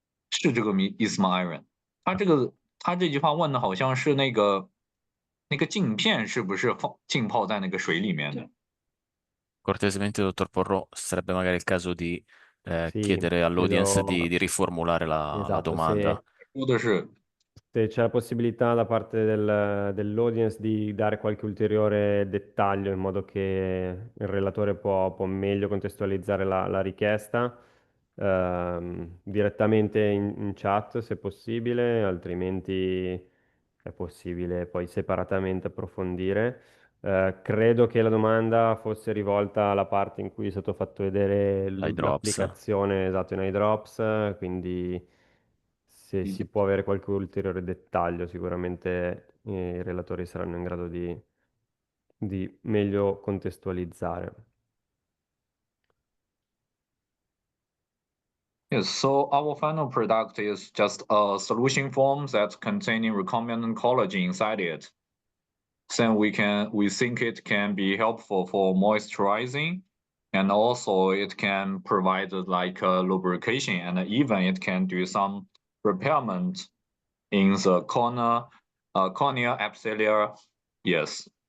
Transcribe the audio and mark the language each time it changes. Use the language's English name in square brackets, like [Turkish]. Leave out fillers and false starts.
[Chinese] 是这个意思吗，Iron？ 他这句话问的好像是那个镜片是不是浸泡在那个水里面的？ [Italian] Cortesemente, dottor Porro, sarebbe magari il caso di Sì, chiedere all'audience chiedo, di riformulare la esatto, domanda. [Chinese] 说的是 [Italian] se c'è la possibilità da parte dell'audience di dare qualche ulteriore dettaglio in modo che il relatore può meglio contestualizzare la richiesta, direttamente in chat se possibile, altrimenti è possibile poi separatamente approfondire. Credo che la domanda fosse rivolta alla parte in cui è stato fatto vedere Dai drops. l'applicazione esatto in [English] eye drops, [Italian] quindi se si può avere qualche ulteriore dettaglio, sicuramente i relatori saranno in grado di meglio contestualizzare. [English] Yes, so our final product is just a solution form that's containing recombinant collagen inside it. Then we think it can be helpful for moisturizing, and also it can provide like lubrication, and even it can do some repairment in the corneal epithelial. Yes.